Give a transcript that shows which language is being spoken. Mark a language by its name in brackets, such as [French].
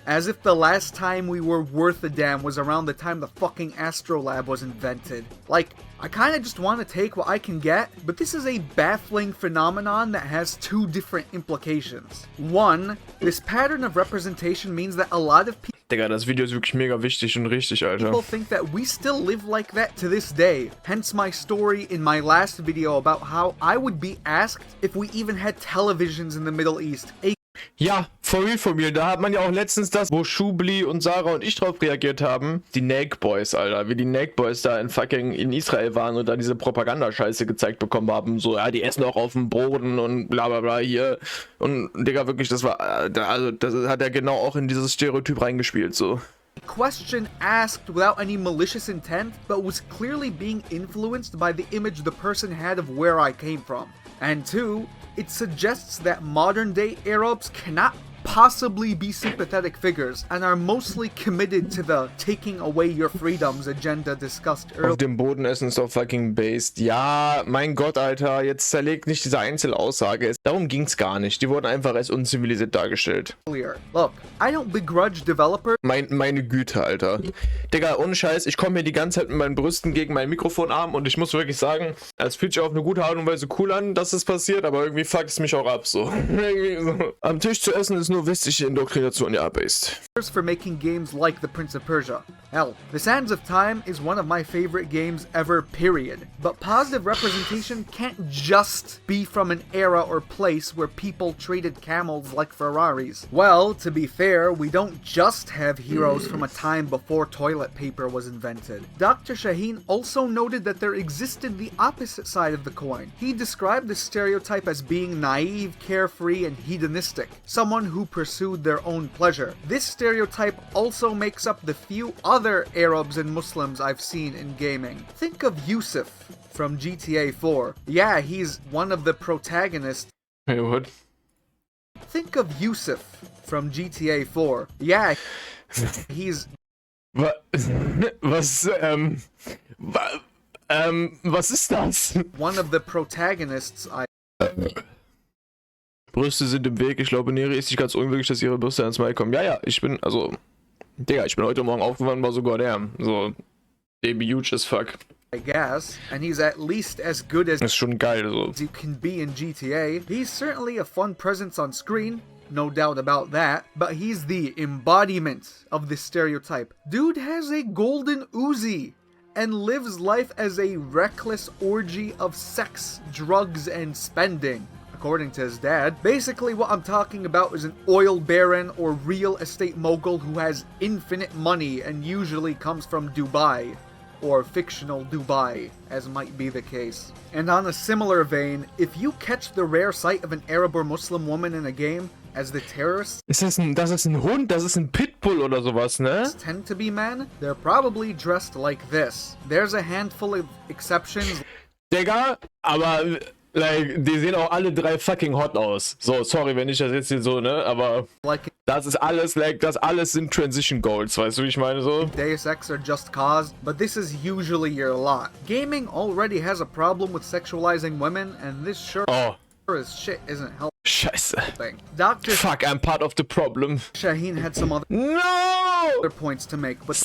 [English] As if the last time we were worth a damn was around the time the fucking Astrolab was invented. Like, I kinda just want to take what I can get, but this is a baffling phenomenon that has two different implications. One, this pattern of representation means that a lot of people [German] Digga, das Video ist wirklich mega wichtig und richtig, Alter. [English] People think that we still live like that to this day. Hence my story in my last video about how I would be asked if we even had televisions in the Middle East. Ja, for real. [German] Da hat man ja auch letztens das, wo Schubli und Sarah und ich drauf reagiert haben. Die Nake Boys, Alter. Wie die Nake Boys da in Israel waren und da diese Propagandascheiße gezeigt bekommen haben. So, ja, die essen auch auf dem Boden und bla bla bla hier. Und Digga, wirklich, das war, also das hat er genau auch in dieses Stereotyp reingespielt, so. [English] Question asked without any malicious intent, but was clearly being influenced by the image the person had of where I came from. And two, it suggests that modern-day Arabs cannot possibly be sympathetic figures and are mostly committed to the taking away your freedoms agenda discussed earlier. [German] Auf dem Boden essen ist doch fucking based. Ja, mein Gott, Alter, jetzt zerlegt nicht diese Einzelaussage. Darum ging's gar nicht. Die wurden einfach als unzivilisiert dargestellt. [English] Look, I don't begrudge developers. [German] Meine Güte, Alter. Digga, ohne Scheiß, ich komme hier die ganze Zeit mit meinen Brüsten gegen meinen Mikrofonarm und ich muss wirklich sagen, es fühlt sich auf eine gute Art und Weise cool an, dass es passiert, aber irgendwie fuckt es mich auch ab, so. Irgendwie so. Am Tisch zu essen ist nur westliche Indoktrination, ja, based. [English] For making games like The Prince of Persia. Hell, The Sands of Time is one of my favorite games ever, period. But positive representation can't just be from an era or place where people treated camels like Ferraris. Well, to be fair, we don't just have heroes from a time before toilet paper was invented. Dr. Shaheen also noted that there existed the opposite side of the coin. He described this stereotype as being naive, carefree, and hedonistic, someone who pursued their own pleasure. This stereotype also makes up the few other Arabs and Muslims I've seen in gaming. Think of Yusuf from GTA 4. Yeah, he's one of the protagonists. Hey, what? Think of Yusuf from GTA 4. Yeah, he's... [German] Was ist das? [English] one of the protagonists [German] Brüste sind im Weg. Ich glaube, Neri ist nicht ganz unwirklich, dass ihre Brüste ans Mal kommen. Ja, ich bin heute Morgen aufgewacht, war sogar der. [English] So, baby huge as fuck. I guess, and he's at least as good as [German] Ist schon geil, so. [English] you can be in GTA. He's certainly a fun presence on screen, no doubt about that, but he's the embodiment of this stereotype. Dude has a golden Uzi and lives life as a reckless orgy of sex, drugs, and spending. According to his dad. Basically what I'm talking about is an oil baron or real estate mogul who has infinite money and usually comes from Dubai, or fictional Dubai, as might be the case. And on a similar vein, if you catch the rare sight of an Arab or Muslim woman in a game as the terrorists [German] Das ist ein Hund, das ist ein Pitbull oder sowas, ne? [English] tend to be men, they're probably dressed like this. There's a handful of exceptions. [German] Digga, aber like, die sehen auch alle drei [English] fucking hot [German] aus. So, sorry, wenn ich das jetzt hier so, ne, aber [English] Like [German] Das ist alles, like, das alles sind Transition Goals, weißt du, wie ich meine so? [English] Deus Ex or Just Cause, but this is usually your lot. Gaming already has a problem with sexualizing women, and this sure as shit isn't helping. [German] Scheiße. [English] Dr. Fuck, I'm part of the problem. Shaheen had some other points to make, but